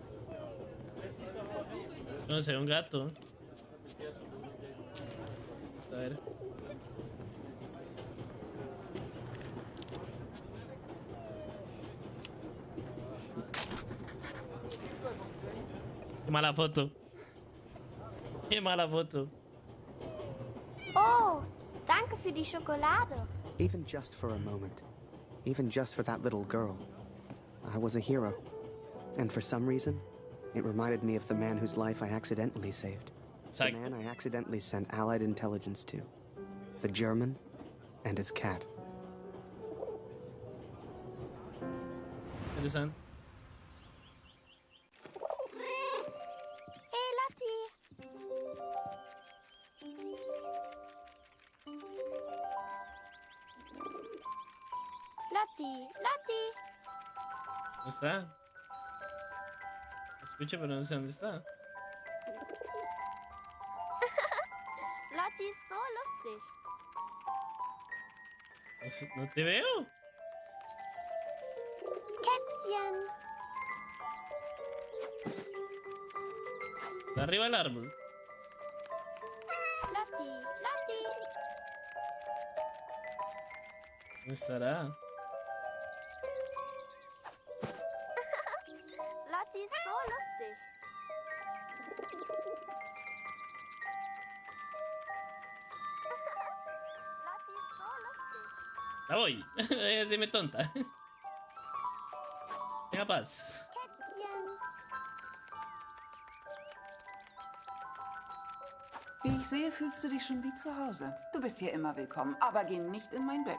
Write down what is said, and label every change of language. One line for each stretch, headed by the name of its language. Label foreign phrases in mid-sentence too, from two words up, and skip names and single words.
Spanish: No sé, un gato. Vamos a ver. Qué mala foto. Qué mala foto.
German: Oh, danke für die Schokolade.
English: Even just for a moment. Even just for that little girl. I was a hero. And for some reason, it reminded me of the man whose life I accidentally saved. The man I accidentally sent Allied intelligence to. The German and his cat.
Spanish: Interesante.
English: Hey, Lotti. Lotti, Lotti.
Spanish: ¿Dónde está? Escucha, pero no sé dónde está.
German: Lotti ist so lustig.
Spanish: No te veo.
German: Kätzchen.
Spanish: Está arriba del árbol. Lotti, Lotti. ¿Dónde estará?
German: Lotti ist so lustig. Lotti ist so lustig.
Spanish: La voy. Deja de decirme tonta. Tenga paz.
German: Kätzchen. Wie ich sehe, fühlst du dich schon wie zu Hause. Du bist hier immer willkommen, aber geh nicht in mein Bett.